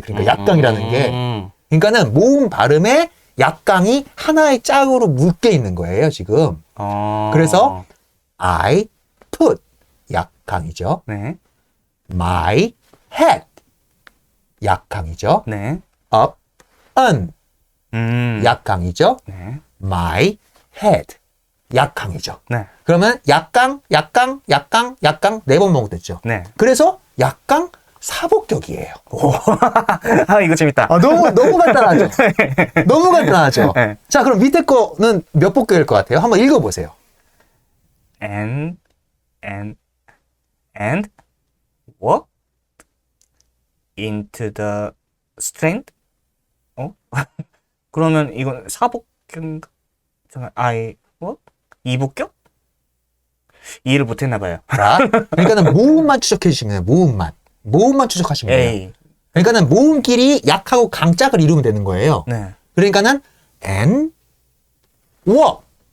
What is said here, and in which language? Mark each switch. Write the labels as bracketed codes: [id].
[ko] 그러니까 약강이라는 게. 그러니까는 모음 발음에 약강이 하나의 짝으로 묶여 있는 거예요, 지금. 그래서 [en] I put [ko] 약강이죠. 네. [en] My head [ko] 약강이죠. 네. [en] up on [ko] 약강이죠. 네. [en] my head [ko] 약강이죠. 네. 그러면 약강 네 번 반복됐죠. 네. 그래서 약강 사복격이에요. 아, 이거 재밌다. 너무 간단하죠. 너무 간단하죠. 네. 자, 그럼 밑에 거는 몇 복격일 것 같아요? 한번 읽어보세요. [en] And walked into the strand. [ko] 그러면 이건 사복격인가? 잠깐, 이복격? 이해를 못했나 봐요. 자, 그러니까는 모음만 추적해 주시면 돼요. 모음만 추적하시면 돼요. 에이. 그러니까는 모음끼리 약하고 강짝을 이루면 되는 거예요. 네. 그러니까는 [en] and walk